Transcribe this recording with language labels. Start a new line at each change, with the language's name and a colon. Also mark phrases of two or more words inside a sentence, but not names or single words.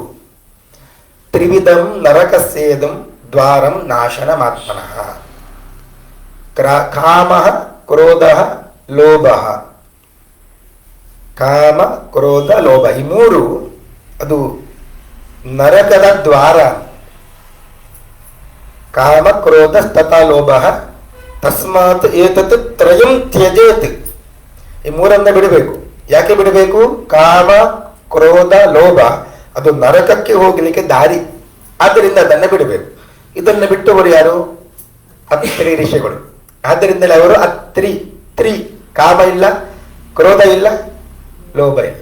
Sanskrit: ತ್ರಿವಿಧಂ ನರಕಸ್ಯೇದಂ ದ್ವಾರಂ ನಾಶನಮಾತ್ಮನಃ.
Kannada: ಕಾಮ, ಕ್ರೋಧ, ಲೋಭ. ಕಾಮ, ಕ್ರೋಧ, ಲೋಭ, ಈ 3 ಅದು ನರಕದ ದ್ವಾರ.
Sanskrit: ಕಾಮ, ಕ್ರೋಧ, ತಥಾ ಲೋಭ. ತಸ್ಮಾತ್ ಏತತ್ ತ್ರಯಂ ತ್ಯಜೇತ್.
Kannada: ಈ 3ನ್ನ ಬಿಡಬೇಕು. ಯಾಕೆ ಬಿಡಬೇಕು? ಕಾಮ, ಕ್ರೋಧ, ಲೋಭ ಅದು ನರಕಕ್ಕೆ ಹೋಗಲಿಕ್ಕೆ ದಾರಿ. ಆದ್ದರಿಂದ ಅದನ್ನು ಬಿಡಬೇಕು. ಇದನ್ನು ಬಿಟ್ಟವರು ಯಾರು? ಅತ್ರಿ ಋಷಿಗಳು. ಆದ್ದರಿಂದಲೇ ಅವರು ಅತ್ರಿ. ತ್ರಿ, ಕಾಮ ಇಲ್ಲ, ಕ್ರೋಧ ಇಲ್ಲ, ಲೋಭ ಇಲ್ಲ.